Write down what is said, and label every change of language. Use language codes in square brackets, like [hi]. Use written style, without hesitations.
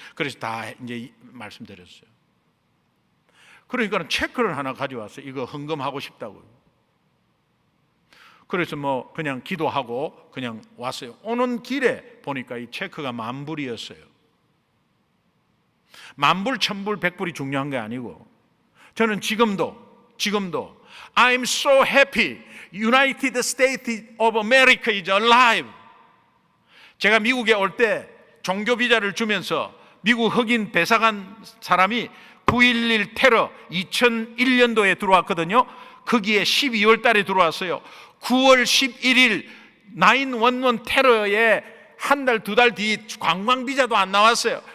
[ko] 그래서 다 이제 말씀드렸어요. 그러니까 체크를 하나 가져왔어요. 이거 헌금하고 싶다고요. 그래서 뭐 그냥 기도하고 그냥 왔어요. 오는 길에 보니까 이 체크가 10,000불이었어요. 10,000불, 1,000불, 100불이 중요한 게 아니고 저는 지금도 [en] I'm so happy United States of America is alive. [ko] 제가 미국에 올 때 종교 비자를 주면서 미국 흑인 배사관 사람이 9.11 테러 2001년도에 들어왔거든요. 거기에 12월 달에 들어왔어요. 9월 11일 911 테러에 한 달, 2달 뒤 관광 비자도 안 나왔어요.